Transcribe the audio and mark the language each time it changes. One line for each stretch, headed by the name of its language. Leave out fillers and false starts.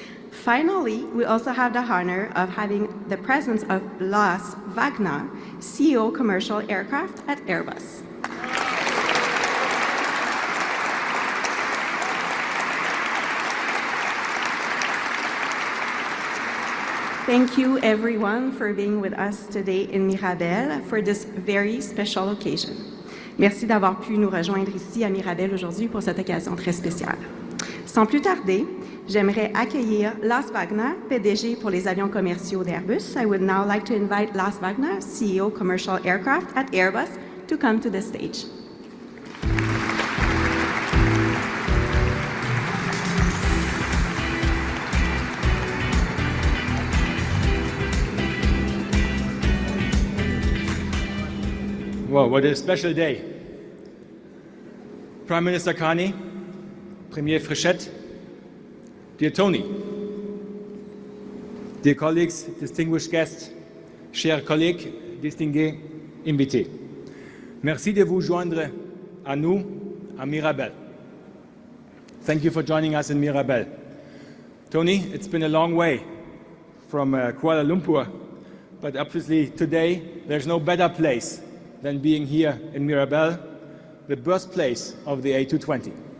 English: Finally, we also have the honor of having the presence of Lars Wagner, CEO Commercial Aircraft at Airbus. Thank you everyone for being with us today in Mirabel for this very special occasion.
French: Merci d'avoir pu nous rejoindre ici à Mirabel aujourd'hui pour cette occasion très spéciale. Sans plus tarder, j'aimerais accueillir Lars Wagner, PDG pour les avions commerciaux d'Airbus.
English: I would now like to invite Lars Wagner, CEO Commercial Aircraft at Airbus, to come to the stage. Well, what a special day. Prime Minister Carney, Premier Fréchette, dear Tony, dear colleagues, distinguished guests,
French: chers collègues, distingués invités. Merci de vous joindre à nous à Mirabel.
English: Thank you for joining us in Mirabel. Tony, it's been a long way from Kuala Lumpur, but obviously today there's no better place than being here in Mirabel, the birthplace of the A220.